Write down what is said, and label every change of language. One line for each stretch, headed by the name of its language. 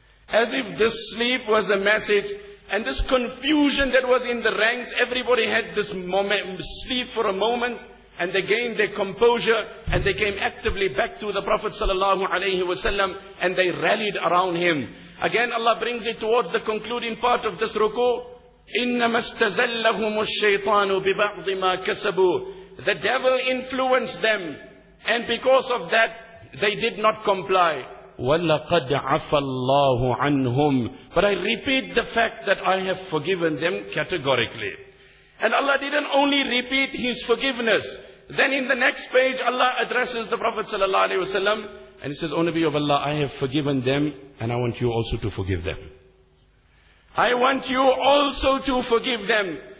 English: As if this sleep was a message, and this confusion that was in the ranks, everybody had this moment, sleep for a moment, and they gained their composure, and they came actively back to the Prophet sallallahu alayhi wa sallam, and they rallied around him. Again, Allah brings it towards the concluding part of this ruku.
Arabic: إِنَّمَا اسْتَزَلَّهُمُ الشَّيْطَانُ بِبَعْضِ مَا كَسَبُوا
English: The devil influenced them. And because of that, they did not comply.
Arabic: وَلَقَدْ عَفَى اللَّهُ عَنْهُمْ
English: But I repeat the fact that I have forgiven them categorically. And Allah didn't only repeat His forgiveness. Then in the next page, Allah addresses the Prophet sallallahu alaihi wasallam, and He says, O Nabi of Allah, I have forgiven them, and I want you also to forgive them. I want you also to forgive them.